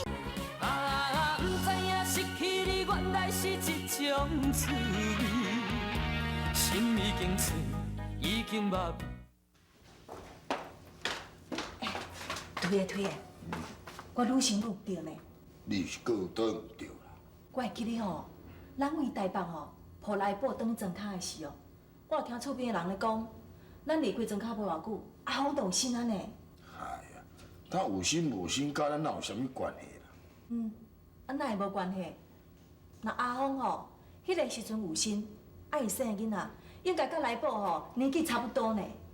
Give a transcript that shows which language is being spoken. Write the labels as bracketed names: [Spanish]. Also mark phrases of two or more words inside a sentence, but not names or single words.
[Min Nan Chinese] 啊，不知影失去你原来是一种滋味，心已经碎，已经麻痹。推的，我愈想愈不对呢。你是搁有倒唔对啦？我会记得吼，咱为台北吼抱来宝当庄脚的时候，我有听厝边的人咧讲，咱离开庄脚无偌久，阿芳就有心安呢。哎呀，他有心无心，甲咱哪有啥物关系啦？啊哪会无关系？那阿芳吼，迄个时阵有心，啊伊生的囡仔，应该甲来宝吼年纪差不多呢。